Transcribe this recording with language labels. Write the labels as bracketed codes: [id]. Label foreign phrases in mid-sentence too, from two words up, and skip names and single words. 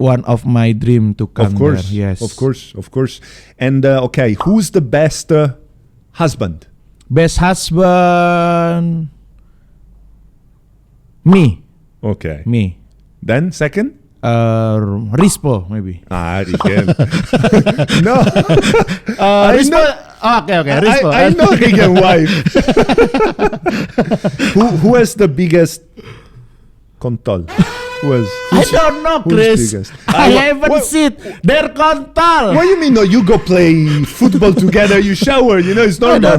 [en] one of my dream to come Of course, there. Yes, of course. And okay, who's the best husband? Best husband, me. Okay. Then second. Rispo maybe. Rigen. No. Rispo. Okay. Rispo. I know Rigen wife. who has the biggest kontol? I don't know, who's Chris. biggest? I haven't seen their kontal. What do you mean? No, you go play football together. You shower. It's normal.